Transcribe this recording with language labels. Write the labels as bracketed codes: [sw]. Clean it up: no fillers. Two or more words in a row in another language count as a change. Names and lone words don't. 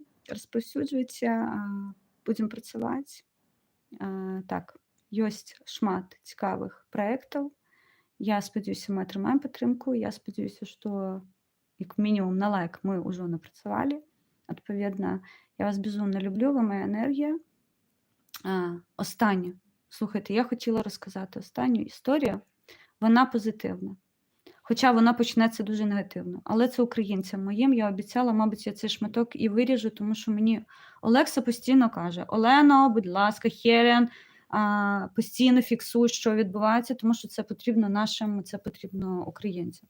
[be] Распаўсюджвайце, будзем працаваць. Так, ёсць шмат цікавых праектаў. Я спадзяюся, мы атрымаем падтрымку. Я спадзяюся, што як мінімум на лайк мы ўжо напрацавалі. Адпаведна, я вас безумна люблю, вы моя энергія. [uk] Останнє. Слухайте, я хотіла розказати останню історію. Вона позитивна. Хоча вона почнеться дуже негативно. Але це українцям моїм. Я обіцяла, мабуть, я цей шматок і виріжу, тому що мені Олекса постійно каже: Олено, будь ласка, Хелен, постійно фіксуй, що відбувається, тому що це потрібно нашим, це потрібно українцям.